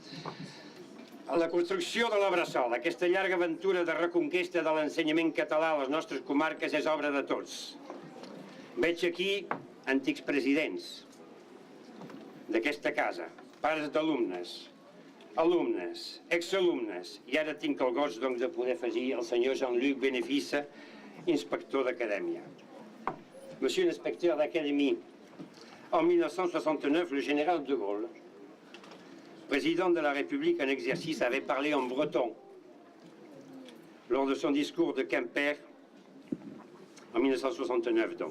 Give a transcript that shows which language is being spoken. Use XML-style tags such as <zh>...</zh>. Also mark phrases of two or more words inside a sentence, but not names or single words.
<ca>La construcció de la Bressola, aquesta llarga aventura de reconquesta de l'ensenyament català a les nostres comarques és obra de tots. Veig aquí antics presidents d'aquesta casa, pares d'alumnes, alumnes, exalumnes, i ara tinc el goig de poder afegir el senyor Jean-Luc Benefice, inspector d'acadèmia.</ca> <fr>Monsieur l'inspecteur d'académie, en 1969, le général de Gaulle, président de la République en exercice, avait parlé en breton lors de son discours de Quimper, en 1969 donc.</fr>